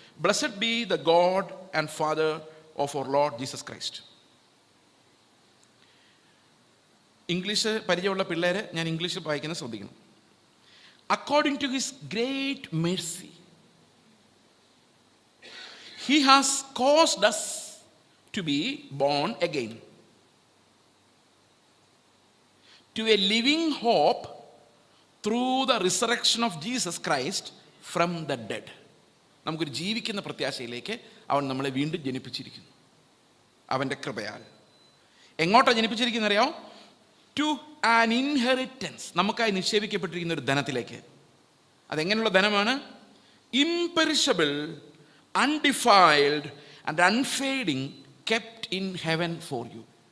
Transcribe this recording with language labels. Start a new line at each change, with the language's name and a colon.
English: Blessed be the God and Father of our Lord Jesus Christ.
Malayalam: English പരിചയമുള്ള പിള്ളേര് ഞാൻ ഇംഗ്ലീഷിൽ വായിക്കുന്നത് ശ്രദ്ധിക്കണം.
English: According to his great mercy, he has caused us to be born again to a living hope through the resurrection of Jesus Christ from the dead.
Malayalam: നമുക്കൊരു ജീവിക്കുന്ന പ്രത്യാശയിലേക്ക് അവൻ നമ്മളെ വീണ്ടും ജനിപ്പിച്ചിരിക്കുന്നു അവൻ്റെ കൃപയാൽ. എങ്ങോട്ടാണ് ജനിപ്പിച്ചിരിക്കുന്നത് അറിയാമോ?
English: to an inheritance,
Malayalam: നമുക്കായി നിക്ഷേപിക്കപ്പെട്ടിരിക്കുന്ന ഒരു ധനത്തിലേക്ക്. അതെങ്ങനെയുള്ള ധനമാണ്?
English: Imperishable, undefiled and unfading, kept in heaven for you.